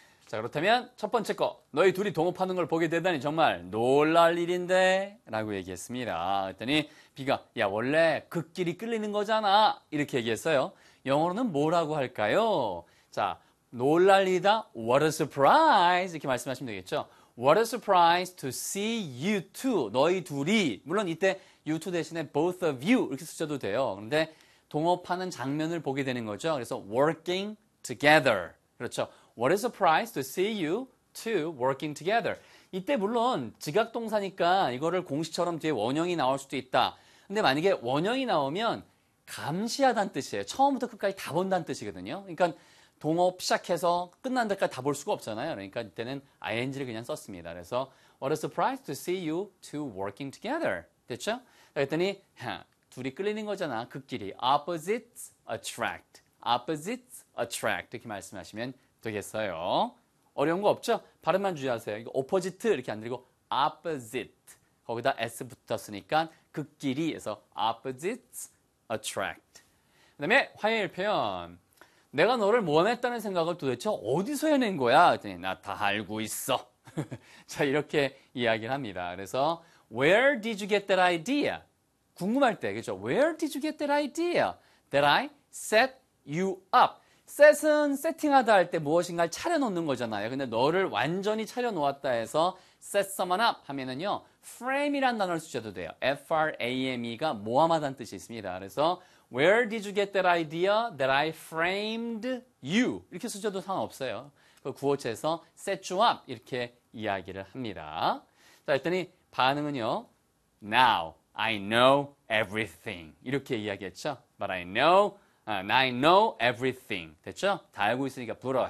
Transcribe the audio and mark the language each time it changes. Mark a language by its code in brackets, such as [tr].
[ko] 자, 그렇다면 첫 번째 거, 너희 둘이 동업하는 걸 보게 되다니 정말 놀랄 일인데 라고 얘기했습니다. 그랬더니 비가, 야, 원래 그 길이 끌리는 거잖아, 이렇게 얘기했어요. 영어로는 뭐라고 할까요? 자, 놀랄 일이다, [en] what a surprise, [ko] 이렇게 말씀하시면 되겠죠. [en] What a surprise to see you two, [ko] 너희 둘이. 물론 이때 [en] you two [ko] 대신에 [en] both of you [ko] 이렇게 쓰셔도 돼요. 근데 동업하는 장면을 보게 되는 거죠. 그래서 [en] working together. [ko] 그렇죠. [en] What a surprise to see you two working together. [ko] 이때 물론 지각 동사니까 이거를 공식처럼 뒤에 원형이 나올 수도 있다. 근데 만약에 원형이 나오면 감시하다는 뜻이에요. 처음부터 끝까지 다 본다는 뜻이거든요. 그러니까 동업 시작해서 끝난 데까지 다볼 수가 없잖아요. 그러니까 이때는 ing를 그냥 썼습니다. [en] 그래서 What a surprise to see you two working together. [ko] 됐죠? 그랬더니 둘이 끌리는 거잖아, 그 길이. [en] Opposites attract. Opposites attract. [ko] 이렇게 말씀하시면 되겠어요. 어려운 거 없죠? 발음만 주의하세요. 이거 opposite 이렇게 안 들리고 opposite. 거기다 s 붙었으니까 그 길이에서 [en] opposites attract. [ko] 그다음에 화요일 표현. 내가 너를 모함했다는 생각을 도대체 어디서 해낸 거야? 그랬더니 나다 알고 있어. 자, 이렇게 이야기를 합니다. [en] 그래서 Where did you get that idea? [ko] 궁금할 때, 그죠? [en] Where did you get that idea that I set you up? [ko] Set은 세팅하다 할때 무엇인가를 차려놓는 거잖아요. 근데 너를 완전히 차려놓았다 해서 [en] set someone up [ko] 하면은요, frame이란 단어를 쓰셔도 돼요. frame가 모함하다는 뜻이 있습니다. [en] 그래서 Where did you get that idea that I framed you? [ko] 이렇게 쓰셔도 상관없어요. 그 구어체에서 [en] set you up [ko] 이렇게 이야기를 합니다. 자, 그랬더니 반응은요, [en] now. I know everything. [ko] 이렇게 이야기했죠? [en] But I know, I know everything. [ko] 됐죠? 다 알고 있으니까 불어.